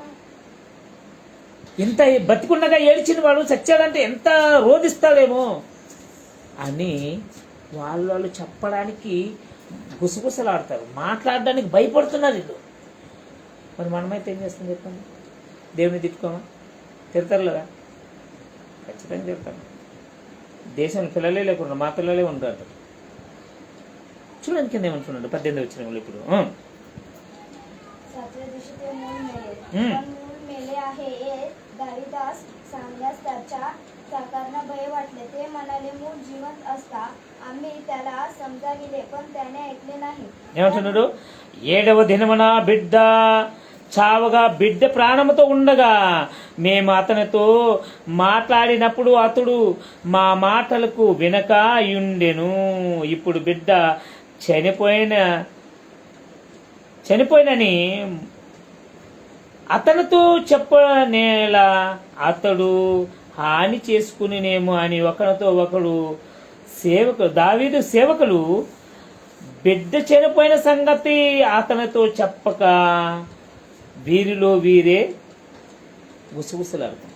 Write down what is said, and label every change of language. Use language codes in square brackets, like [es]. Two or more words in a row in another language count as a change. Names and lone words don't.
[te] ఇంత బతికుండగా ఏడ్చిన వాడు చచ్చాడంటే ఎంత రోధిస్తాడేమో అని వాళ్ళు చెప్పడానికి గుసగుసలాడతారు, మాట్లాడడానికి భయపడుతున్నారు వీళ్ళు. మరి మనమైతే ఏం చేస్తాం చెప్పండి, దేవుని తిట్టుకోమా? తిడతారు లేదా? ఖచ్చితంగా తిడతాను. దేశంలో పిల్లలే లేకుండా మా పిల్లలే ఉండరు. చూడండి కింద ఏమంటున్నాడు 18వ వచనంలో. ఇప్పుడు [mr] दाविदास सांगल्यास त्याच्या चाकरांना भय वाटले. ते म्हणाले, मूळ जिवंत असता आम्ही त्याला समजाविले, पण त्याने ऐकले नाही. [te] ఏమంటున్నాడు, 7వ దినమున బిడ్డ చావగా బిడ్డ ప్రాణముతో ఉండగా మేము అతనితో మాట్లాడినప్పుడు అతడు మా మాటలకు వినక ఉండెను. ఇప్పుడు బిడ్డ చనిపోయినని అతనితో చెప్పనేలా అతడు హాని చేసుకునేమో అని ఒకరితో ఒకడు దావీదు సేవకులు బిడ్డ చనిపోయిన సంగతి అతనితో చెప్పక వీరిలో వీరే గుసగుసలాడుకుంటారు.